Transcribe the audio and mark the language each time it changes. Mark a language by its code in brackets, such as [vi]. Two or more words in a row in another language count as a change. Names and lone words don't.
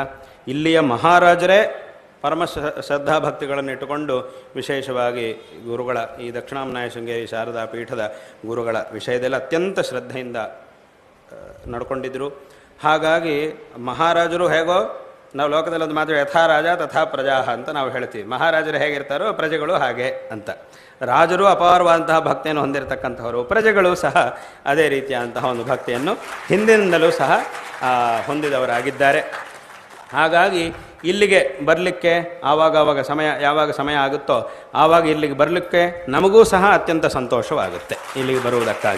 [kn] ಇಲ್ಲಿಯ ಮಹಾರಾಜರೇ ಪರಮ ಶ್ರದ್ಧಾಭಕ್ತಿಗಳನ್ನು ಇಟ್ಟುಕೊಂಡು ವಿಶೇಷವಾಗಿ ಗುರುಗಳ, ಈ ದಕ್ಷಿಣಾಮ್ನಾಯ ಶೃಂಗೇರಿ ಶಾರದಾ ಪೀಠದ ಗುರುಗಳ ವಿಷಯದಲ್ಲಿ ಅತ್ಯಂತ ಶ್ರದ್ಧೆಯಿಂದ ನಡ್ಕೊಂಡಿದ್ದರು. ಹಾಗಾಗಿ ಮಹಾರಾಜರು ಹೇಗೋ, ನಾವು ಲೋಕದಲ್ಲಿ ಒಂದು ಮಾತು [sa] ಯಥಾ ರಾಜ ತಥಾ ಪ್ರಜಾ [kn] ಅಂತ ನಾವು ಹೇಳ್ತೀವಿ. ಮಹಾರಾಜರು ಹೇಗಿರ್ತಾರೋ ಪ್ರಜೆಗಳು ಹಾಗೆ ಅಂತ. ರಾಜರು ಅಪಾರವಾದಂತಹ ಭಕ್ತಿಯನ್ನು ಹೊಂದಿರತಕ್ಕಂಥವರು, ಪ್ರಜೆಗಳು ಸಹ ಅದೇ ರೀತಿಯಾದಂತಹ ಒಂದು ಭಕ್ತಿಯನ್ನು ಹಿಂದಿನಿಂದಲೂ ಸಹ ಹೊಂದಿದವರಾಗಿದ್ದಾರೆ. ಹಾಗಾಗಿ ಇಲ್ಲಿಗೆ ಬರಲಿಕ್ಕೆ ಯಾವಾಗ ಸಮಯ ಆಗುತ್ತೋ ಆವಾಗ ಇಲ್ಲಿಗೆ ಬರಲಿಕ್ಕೆ ನಮಗೂ ಸಹ ಅತ್ಯಂತ ಸಂತೋಷವಾಗುತ್ತೆ ಇಲ್ಲಿಗೆ ಬರುವುದಕ್ಕಾಗಿ.